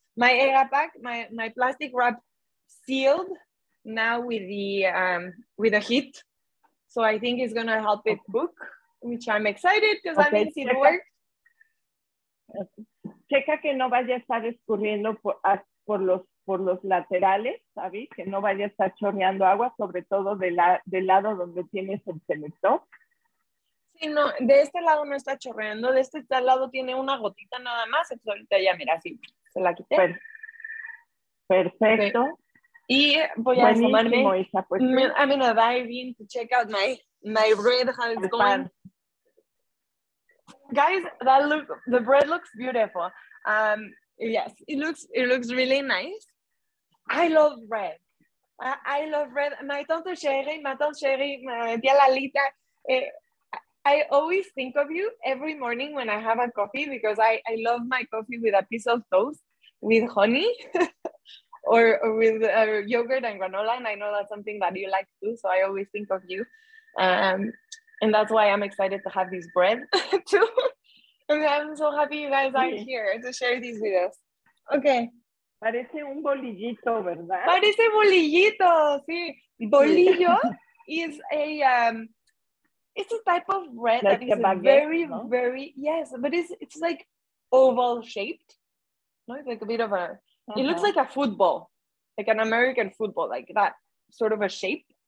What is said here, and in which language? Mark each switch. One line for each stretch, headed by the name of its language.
English: My egg pack, my plastic wrap sealed now with the heat. So I think it's gonna help it cook, which I'm excited because that means it worked.
Spanish: Checa que no vaya a estar escurriendo por los laterales, ¿sabes? Que no vaya a estar chorreando agua, sobre todo del lado donde tienes el selector. Sí, no, de este lado no está chorreando, de este lado tiene una gotita nada más, entonces ahorita ya, mira, sí, se la quité. Perfecto. Okay. Y voy a asomarme. Pues,
English: I'm gonna dive in to check out my bread, how it's going. Guys, the bread looks beautiful. Yes, it looks really nice. I love bread. I love bread. My tante Sherry, my tia Lalita, I always think of you every morning when I have a coffee because I love my coffee with a piece of toast with honey or with yogurt and granola. And I know that's something that you like too. So I always think of you. And that's why I'm excited to have this bread too. And I'm so happy you guys are here to share these with us. Okay.
Spanish: Parece un bolillito, ¿verdad? Parece bolillito, sí.
English: Bolillo is a it's a type of bread like that is baguette, very,
Spanish: no?
English: very, yes, but it's like oval shaped. No, it's like a bit of a, it looks like a football, like an American football, like that sort of a shape.